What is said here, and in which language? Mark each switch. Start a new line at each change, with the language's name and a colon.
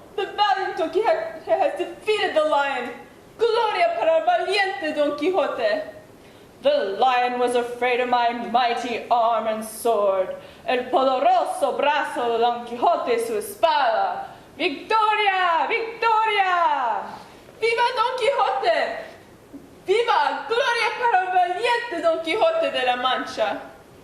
English: The valiant Don Quixote has defeated the lion.
Spanish: Gloria para el valiente Don Quixote.
English: The lion was afraid of my mighty arm and sword.
Spanish: El poderoso brazo de Don Quijote y su espada. ¡Victoria! ¡Victoria! ¡Viva Don Quijote! ¡Viva! ¡Gloria para el valiente Don Quijote de la Mancha!